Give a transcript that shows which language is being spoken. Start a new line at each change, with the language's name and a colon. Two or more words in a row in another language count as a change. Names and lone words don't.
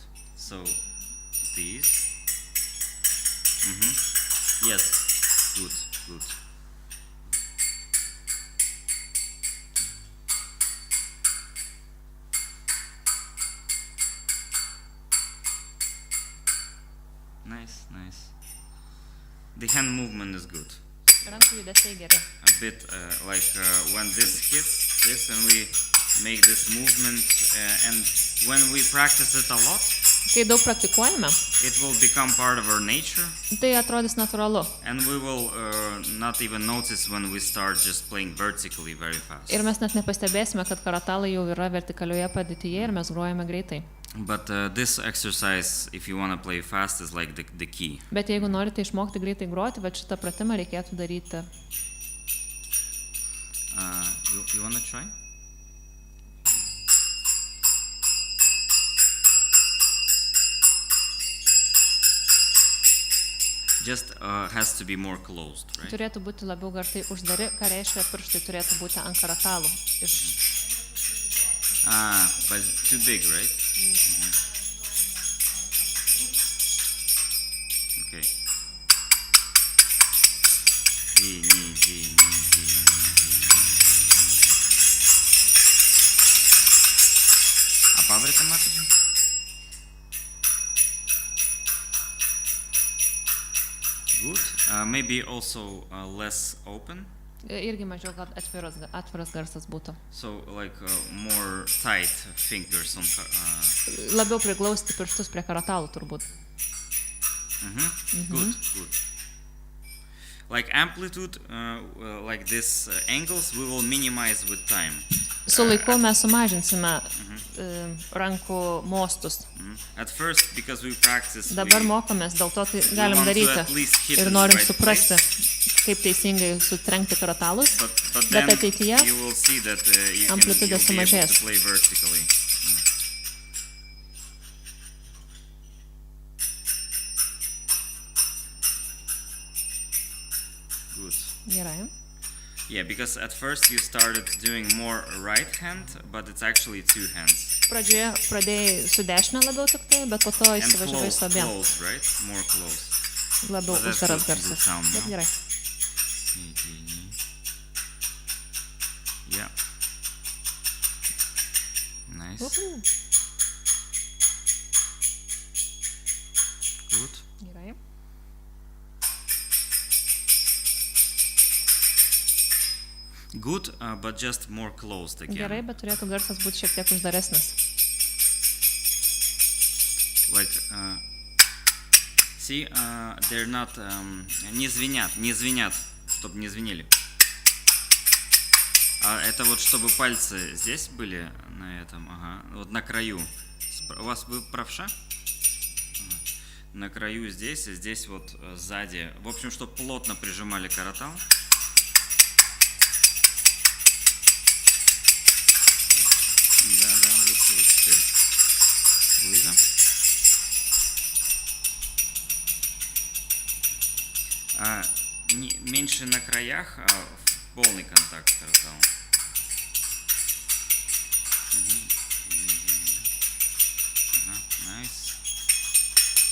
English: So these. Yes, good. Nice. The hand movement is good.
Lithuanian: Rankų judesiai geri.
English: A bit like when this hits this and we make this movement and when we practice it a lot,
Lithuanian: kai daug praktikuojame,
English: it will become part of our nature.
Lithuanian: Tai atrodys natūralu.
English: And we will not even notice when we start just playing vertically very fast.
Lithuanian: Ir mes net nepastebėsime, kad karatalai jau yra vertikalioje padėtyje ir mes grojame greitai.
English: But this exercise, if you want to play fast, is like the key.
Lithuanian: Bet jeigu norite išmokti greitai groti, bet šitą pratimą reikėtų daryti.
English: You want to try? Just has to be more closed, right?
Lithuanian: Turėtų būti labiau garsai uždari, ką reiškia pirštai turėtų būti ant karatalų.
English: But too big, right? Okay. Ni.
Lithuanian: A pavrite matote?
English: Good. Maybe also less open.
Lithuanian: Irgi mažiau gal atviras garsas būtų.
English: So like more tight fingers on.
Lithuanian: Labiau priglausti pirštus prie karatalų turbūt.
English: Good. Like amplitude, like this angles, we will minimize with time.
Lithuanian: Su laiku mes sumažinsime rankų mostus.
English: At first, because we practice.
Lithuanian: Dabar mokomės, dėl to tai galim daryti ir norim suprasti, kaip teisingai sutrenkti karatalus, bet ateityje amplitudė sumažės. Gerai.
English: Yeah, because at first you started doing more right hand, but it's actually two hands.
Lithuanian: Pradžioje pradėjai su dešinė labiau tik tai, bet po to įsivažiavai su abiem.
English: Close, right? More close.
Lithuanian: Labiau uždaras garsas. Bet gerai.
English: Yeah. Nice. Good.
Lithuanian: Gerai.
English: Good, but just more closed again.
Lithuanian: Gerai, bet turėtų garsas būti šiek tiek uždaresnis.
English: Like, see, they're not,
Russian: не звенят, чтобы не звенели. Это вот, чтобы пальцы здесь были, на этом, вот на краю. У вас вы правша? На краю здесь, и здесь вот сзади. В общем, чтобы плотно прижимали каратал. Да, лучше вот теперь. Луиза. Меньше на краях, а полный контакт с караталом.
English: Nice.